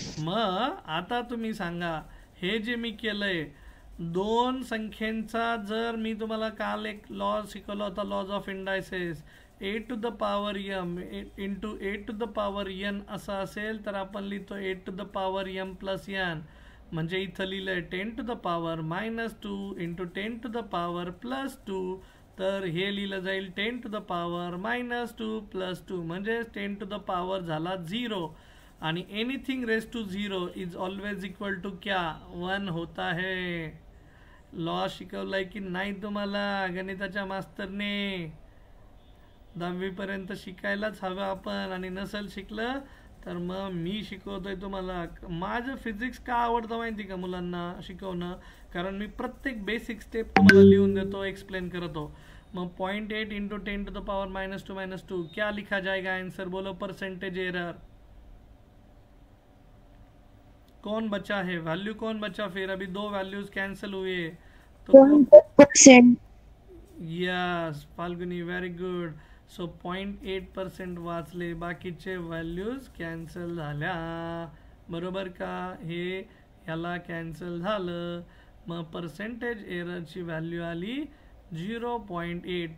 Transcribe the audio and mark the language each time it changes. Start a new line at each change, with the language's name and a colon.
Marathi: मग आता तुम्ही सांगा, हे जे मी केलंय दोन संख्येचा, जर मी तुम्हाला काल एक लॉ शिकवला होता,
English: laws of indices, a to the power m
Marathi: into
English: a to the power n
Marathi: असं असेल तर आपण लिहितो
English: a to the power m plus n.
Marathi: म्हणजे इथं लिहिलंय
English: 10 to the power -2
Marathi: into
English: 10 to the power +2.
Marathi: तर हे लिहिलं जाईल
English: 10 to the power -2 +2
Marathi: म्हणजे
English: 10 to the power
Marathi: झाला 0. आणि
English: anything raise to 0 is always equal to
Hindi: क्या? 1 होता है.
Marathi: लॉ शिकवलाय की नाही तुम्हाला गणिताच्या मास्तरने? 10वीपर्यंत शिकायलाच हवं आपण, आणि नसेल शिकलं तर मग मी शिकवतोय तुम्हाला. माझं फिजिक्स का आवडतं माहिती का मुलांना शिकवणं? कारण मी प्रत्येक बेसिक स्टेप तुम्हाला लिहून देतो, एक्सप्लेन करतो.
Hindi: मग 0.8 इंटू
English: 10 to the power -2
Hindi: क्या लिखा जाएगा आंसर? बोलो परसेंटेज एरर. कौन बचा है? वैल्यू कौन बचा? फिर अभी 2 वैल्यूज कैंसिल हुए तो 0.8%.
English: Yes Falguni, very good.
Marathi: So 0.8% वाचले, बाकीचे व्हॅल्यूज कॅन्सल झाल्या. बरोबर का? हे ह्याला कॅन्सल झालं. मग पर्सेंटेज एररची व्हॅल्यू आली 0.8.